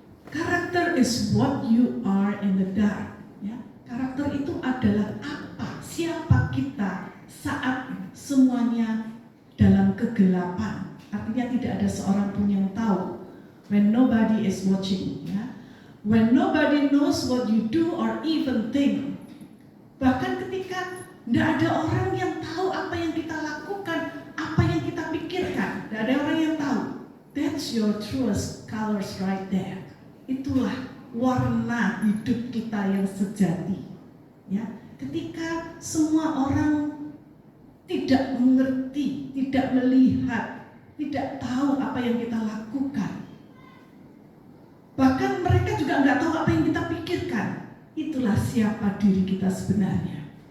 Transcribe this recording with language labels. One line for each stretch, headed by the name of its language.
English: Karakter is what you are in the dark.
Indonesian: Ya, karakter itu adalah apa, siapa kita saat semuanya dalam kegelapan. Artinya tidak ada seorang pun yang tahu.
English: When nobody is watching, ya. When nobody knows what you do or even think.
Indonesian: Bahkan ketika tidak ada orang yang tahu apa yang kita lakukan, apa yang kita pikirkan, tidak ada orang yang tahu.
English: That's your truest colors right there.
Indonesian: Itulah warna hidup kita yang sejati. Ya, ketika semua orang tidak mengerti, tidak melihat, tidak tahu apa yang kita lakukan. Bahkan mereka juga nggak tahu apa yang kita pikirkan. Itulah siapa diri kita sebenarnya.